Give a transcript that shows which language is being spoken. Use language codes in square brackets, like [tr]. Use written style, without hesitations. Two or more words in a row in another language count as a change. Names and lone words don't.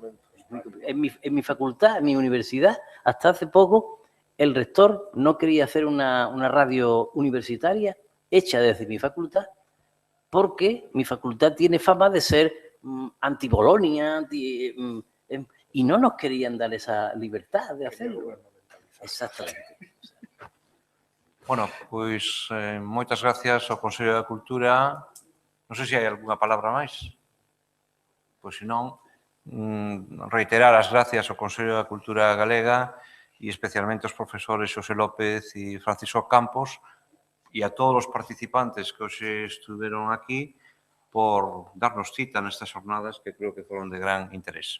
[es] En mi facultad, en mi universidad, hasta hace poco, el rector no quería hacer una radio universitaria hecha desde mi facultad, porque mi facultad tiene fama de ser anti-Bolonia, y no nos querían dar esa libertad de hacerlo. Exactamente. Bueno, [gl] pois moitas gracias ao Consello da Cultura. Non sei se hai algunha palabra máis. Pois, se non, reiterar as gracias ao Consello da Cultura Galega e especialmente aos profesores Xosé López e Francisco Campos e a todos os participantes que hoxe estuveron aquí por darnos cita nestas jornadas que creo que foron de gran interés.